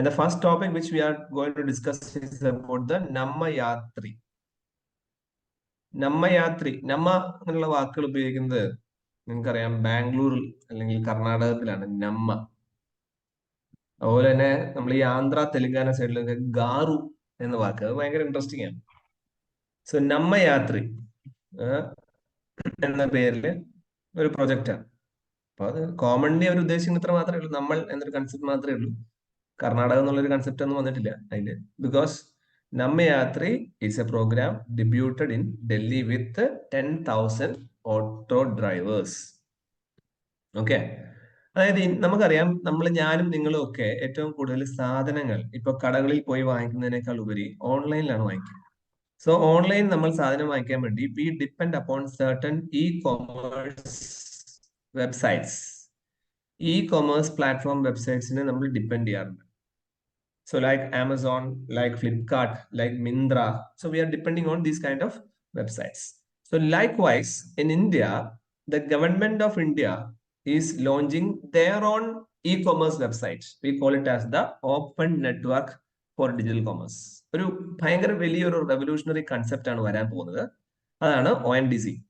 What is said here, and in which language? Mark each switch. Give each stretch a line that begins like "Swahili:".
English: And the first topic which we are going to discuss is about the Nammayatri.
Malayalam: നമ്മയാത്രി എന്നുള്ള വാക്കുകൾ ഉപയോഗിക്കുന്നത് നിങ്ങൾക്കറിയാം ബാംഗ്ലൂരിൽ അല്ലെങ്കിൽ കർണാടകത്തിലാണ് നമ്മ. അതുപോലെ തന്നെ നമ്മൾ ഈ ആന്ധ്ര തെലുങ്കാന സൈഡിലൊക്കെ ഗാറു എന്ന വാക്ക്, അത് ഭയങ്കര ഇൻട്രസ്റ്റിംഗ് ആണ്. സോ നമ്മയാത്രി എന്ന പേരില് ഒരു പ്രൊജക്റ്റാണ്. അപ്പൊ അത് കോമൺലി അവർ ഉദ്ദേശിക്കുന്ന ഇത്ര മാത്രമേ ഉള്ളൂ, നമ്മൾ എന്നൊരു കൺസെപ്റ്റ് മാത്രമേ ഉള്ളൂ. കർണാടക എന്നുള്ളൊരു കൺസെപ്റ്റ് ഒന്നും വന്നിട്ടില്ല അതില്.
English: Because നമ്മയാത്രി is A programme ഡെബ്യൂട്ടഡ് in Delhi with 10,000 auto drivers.
Malayalam: Okay, അതായത് നമുക്കറിയാം, ഞാനും നിങ്ങളും ഒക്കെ ഏറ്റവും കൂടുതൽ സാധനങ്ങൾ ഇപ്പൊ കടകളിൽ പോയി വാങ്ങിക്കുന്നതിനേക്കാൾ ഉപരി ഓൺലൈനിലാണ് വാങ്ങിക്കുന്നത്.
English: so
Malayalam: ഓൺലൈൻ നമ്മൾ സാധനം വാങ്ങിക്കാൻ വേണ്ടി
English: We depend upon certain e-commerce websites.
Malayalam: E-commerce platform വെബ്സൈറ്റ്സിനെ നമ്മൾ ഡിപ്പെൻഡ് ചെയ്യാറുണ്ട്.
English: So like Amazon, like Flipkart, like Mindra. So we are depending on these kind of websites. So likewise, in India, the government of India is launching their own e-commerce website. We call it as the Open Network for Digital Commerce.
Malayalam: ഒരു ഭയങ്കര വലിയൊരു revolutionary concept ആണ് വരാൻ പോകുന്നത്. അതാണ് ONDC.